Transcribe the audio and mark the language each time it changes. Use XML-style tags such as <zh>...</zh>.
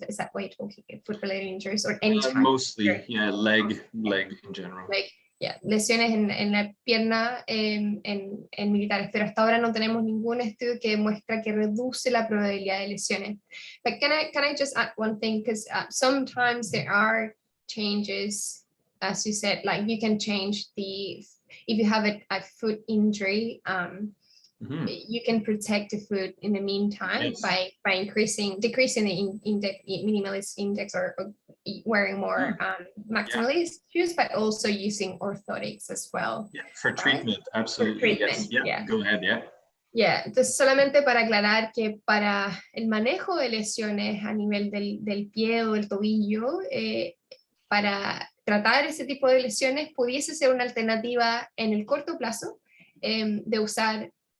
<en>Is that what you're talking about? Foot-related injuries or any type? Mostly, yeah, leg in general.</en> <es>Lesiones en la pierna en militares, pero hasta ahora no tenemos ningún estudio que demuestra que reduce la probabilidad de lesiones.</es> <en>But can I just add one thing? Because sometimes there are changes, as you said, like you can change if you have a foot injury, you can protect the foot in the meantime, yes, by decreasing the minimalist index or wearing more maximalist shoes, but also using orthotics as well. Yeah, for treatment, right? Absolutely. For treatment, yes. Yeah. Go ahead, yeah.</en> <es>Yeah, entonces solamente para aclarar que para el manejo de lesiones a nivel del pie o del tobillo, para tratar ese tipo de lesiones pudiese ser una alternativa en el corto plazo de usar</es>